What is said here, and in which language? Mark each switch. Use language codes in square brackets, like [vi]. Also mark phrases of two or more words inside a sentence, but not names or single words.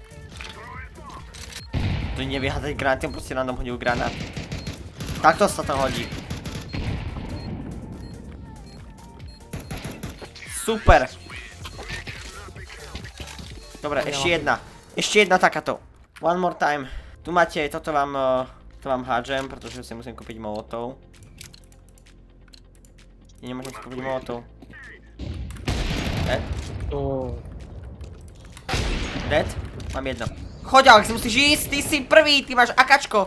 [sk] To nevie hádať granáty, on proste random hodil granát. Takto sa to hodí. Super. Dobre, ešte jedna. Ešte jedna takáto. [en] One more time. [sk] Tu máte, toto vám hádžem, pretože si musím kúpiť molotov. Nemôžem si kúpiť molotov. [en] Dead? Dead? [sk] Mám jedno. Choď, Alex, musíš ísť, ty si prvý, ty máš akačko.